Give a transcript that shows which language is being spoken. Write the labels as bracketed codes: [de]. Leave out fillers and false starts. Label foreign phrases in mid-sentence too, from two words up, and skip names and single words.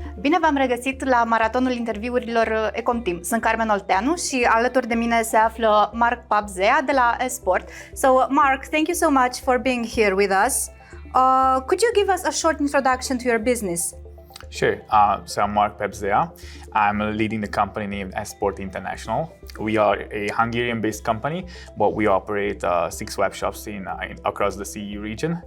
[ro] Bine v-am regăsit la Maratonul Interviurilor Ecomteam. Sunt Carmen Olteanu și alături de mine se află Mark Papp-Zea de la S-Sport. [en] So, Mark, thank you so much for being here with us. Could you give us a short introduction to your business? Sure. So I'm Mark Papp-Zea. I'm leading the company named S-Sport International. We are a Hungarian-based company, but we operate 6 web shops across the CEE region.